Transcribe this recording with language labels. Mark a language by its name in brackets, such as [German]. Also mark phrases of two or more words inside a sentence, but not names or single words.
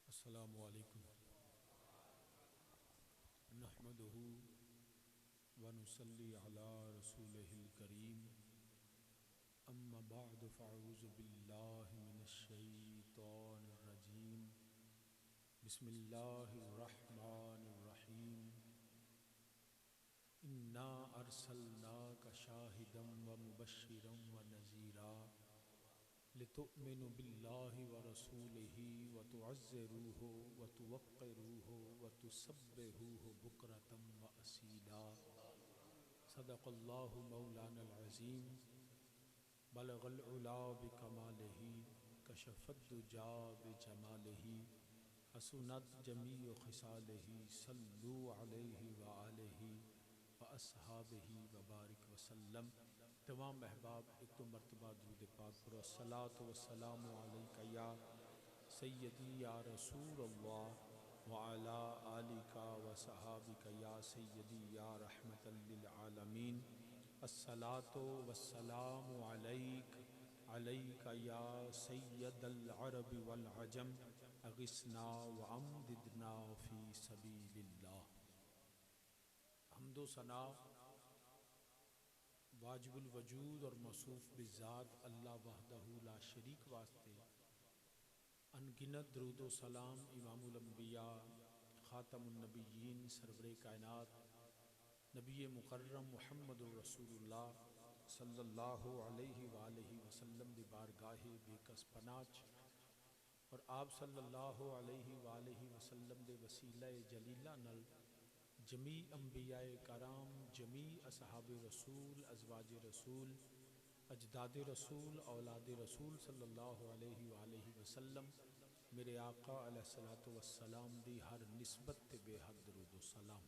[Arabic] السلام عليكم نحمده ونصلي على رسوله الكريم أما بعد فأعوذ بالله من الشيطان الرجيم بسم الله الرحمن الرحيم إنا أرسلناك شاهدا ومبشرا ونذيرا لتؤمنوا بالله ورسوله وتعزروه وتوقروه وتسبحوه بكرة وأصيلا. صدق الله مولانا العظيم. بلغ العلى بكماله كشف الدجى بجماله حسنت جميع خصاله صلوا عليه وآله وأصحابه وبارك وسلم. [Urdu] تمام احباب ایک تو مرتبہ درود پاک پڑھو. [Arabic] الصلاة والسلام عليك يا سيدي يا رسول الله وعلى آلك وصحبك يا سيدي يا رحمة للعالمين. الصلاة والسلام عليك يا سيد العرب والعجم أغثنا وأمددنا في سبيل الله. [Punjabi] حمد و ثنا واجب الوجود اور موصوف بذات اللہ [Arabic] وحده لا شريك [Punjabi] واسطے ان گنت درود و سلام [Arabic] إمام الأنبياء خاتم النبيين [Punjabi] سرورِ کائنات نبی مکرم [Arabic] محمد رسول الله صلى الله عليه وآله وسلم [Punjabi] दी بارگاہِ بیکس پناہ اور آپ [Arabic] صلى الله عليه وآله وسلم [Punjabi] دے وسیلہ جلیلہ نال جمیع انبیائے کرام جمیع اصحاب رسول ازواج رسول اجداد رسول اولاد رسول [Arabic] صلى الله عليه وآله وسلم [Punjabi] میرے آقا [Arabic] عليه الصلاة والسلام [Punjabi] دی ہر نسبت تے بے حد درود و سلام.